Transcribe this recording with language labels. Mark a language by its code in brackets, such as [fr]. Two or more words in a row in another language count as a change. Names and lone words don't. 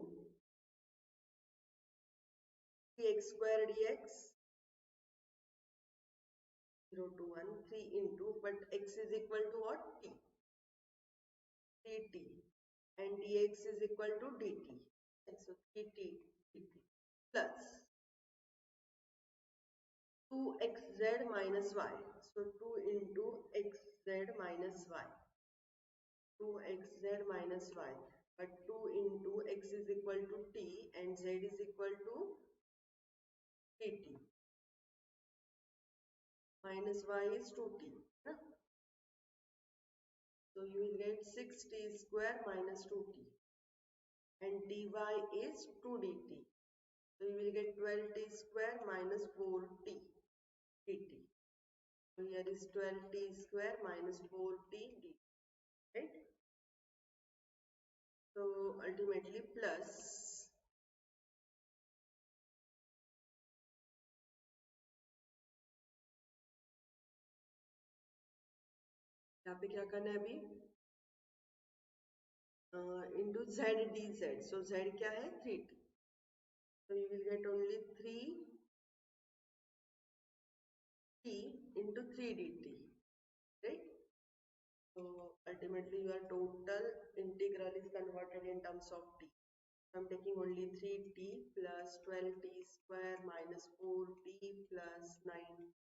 [en] 3x square dx 0 to 1 3 into, but x is equal to what? T, 3t, and dx is equal to dt. And so 3t dt plus 2xz minus y. So 2 into xz minus y, 2xz minus y, but 2 into x is equal to t and z is equal to dt, minus y is 2t. So you will get 6t square minus 2t and dy is 2 dt. So you will get 12t square minus 4t dt. So here is 12t square minus 4t dt, right? So ultimately plus [hi] यहाँ पे क्या करना है अभी, [en] into z dz. So z [hi] क्या है [en] 3t. So you will get only 3t into 3 dt, right? So ultimately your total integral is converted in terms of t. So I'm taking only 3t plus 12t square minus 4t plus 9.